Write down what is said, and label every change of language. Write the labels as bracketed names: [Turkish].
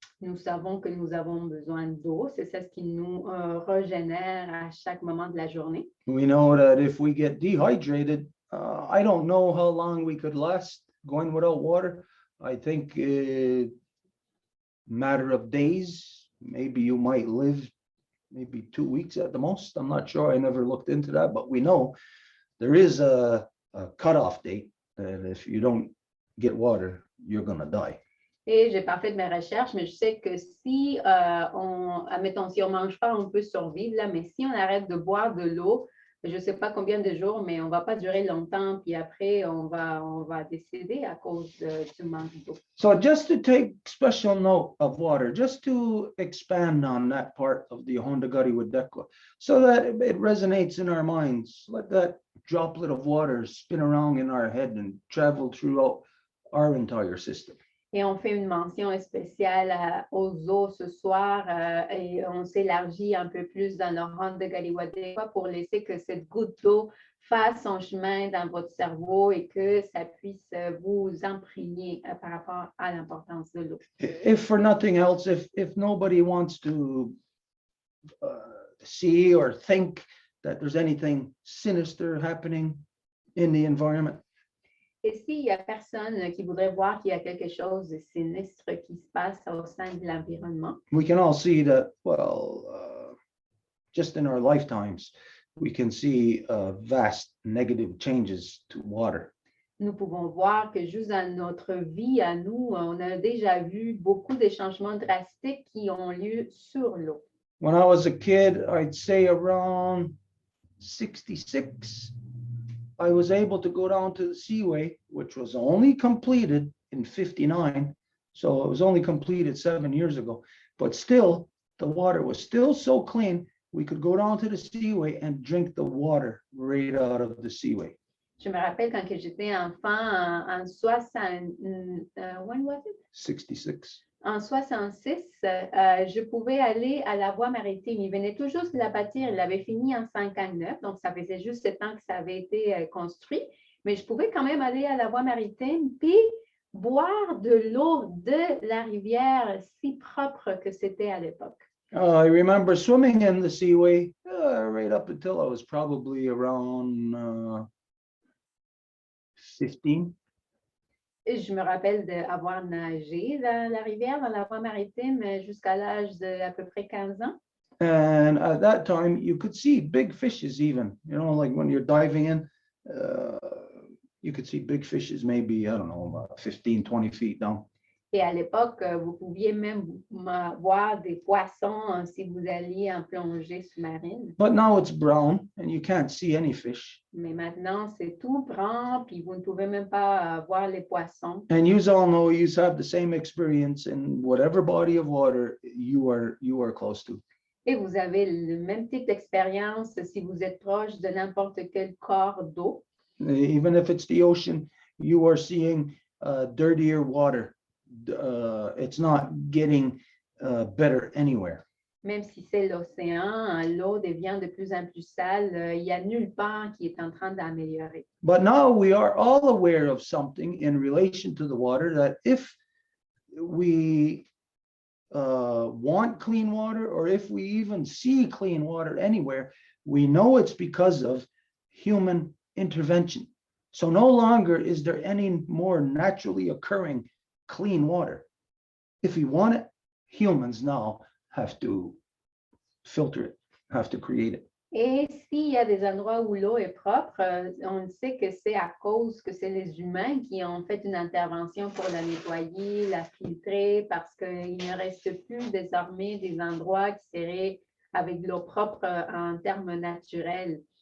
[French] Nous savons que nous avons besoin d'eau. C'est ça ce qui nous régénère à chaque moment de la journée. [English] We know that if we get dehydrated, I don't know how long we could last going without water. I think a matter of days, maybe you might live maybe 2 weeks at the most. I'm not sure. I never looked into that, but we know there is a cutoff date that if you don't get water, you're going to die. [French] Et j'ai pas fait de mes recherches, mais je sais que si admettons, si on mange pas, on peut survivre là, mais si on arrête de boire de l'eau, je sais pas combien de jours, mais on va pas durer longtemps, puis après on va décéder à cause du manque d'eau. [English] So just to take special note of water, just to expand on that part of the Hondagari Wadekwa, so that it resonates in our minds, let that droplet of water spin around in our head and travel throughout our entire system. [French] Et on fait une mention spéciale aux eaux ce soir et on s'élargit un peu plus dans le rang de Galiwadekwa pour laisser que cette goutte d'eau fasse son chemin dans votre cerveau et que ça puisse vous imprégner par rapport à l'importance de l'eau. [English] If for nothing else, if nobody wants to see or think that there's anything sinister happening in the environment, [French] Et s'il n'y a personne qui voudrait voir qu'il y a quelque chose de sinistre qui se passe au sein de l'environnement, [English] we can all see that, well, just in our lifetimes, we can see vast negative changes to water. [French] nous pouvons voir que juste dans notre vie à nous, on a déjà vu beaucoup de changements drastiques qui ont lieu sur l'eau. [English] When I was a kid, I'd say around 66, I was able to go down to the seaway, which was only completed in 59. So it was only completed 7 years ago, but still the water was still so clean. We could go down to the seaway and drink the water right out of the seaway. [French] Je me rappelle quand que j'étais enfant en 60, [English] when was it? 66. [French] En 66, je pouvais aller à la voie maritime. Il venait tout juste de la bâtir. Il l'avait fini en 59, donc ça faisait juste 7 ans que ça avait été construit. Mais je pouvais quand même aller à la voie maritime puis boire de l'eau de la rivière si propre que c'était à l'époque. [English] I remember swimming in the seaway right up until I was probably around 15. [French] Et je me rappelle d'avoir nagé dans la rivière, dans la voie maritime, jusqu'à l'âge d'à peu près 15 ans. [English] And at that time, you could see big fishes even, you know, like when you're diving in, you could see big fishes, maybe, I don't know, 15, 20 feet down. [French] Et à l'époque, vous pouviez même voir des poissons si vous alliez en plongée sous-marine. [English] But now it's brown and you can't see any fish. [French] Mais maintenant, c'est tout brun, puis vous ne pouvez même pas voir les poissons. [English] And you all know you have the same experience in whatever body of water you are close to. [French] Et vous avez le même type d'expérience si vous êtes proche de n'importe quel corps d'eau. [English] Even if it's the ocean, you are seeing dirtier water. It's not getting better anywhere. [French] Même si c'est l'océan, l'eau devient de plus en plus sale. Il n'y a nulle part qui est en train d'améliorer. [English] But now we are all aware of something in relation to the water, that if we want clean water, or if we even see clean water anywhere, we know it's because of human intervention. So no longer is there any more naturally occurring clean water. If we want it, humans now have to filter it, have to create it. [French] Et s'il y a des endroits où l'eau est propre, on sait que c'est à cause que c'est les humains qui ont fait une intervention pour la nettoyer, la filtrer, parce qu'il ne reste plus désormais des endroits qui seraient avec de l'eau propre en termes naturels.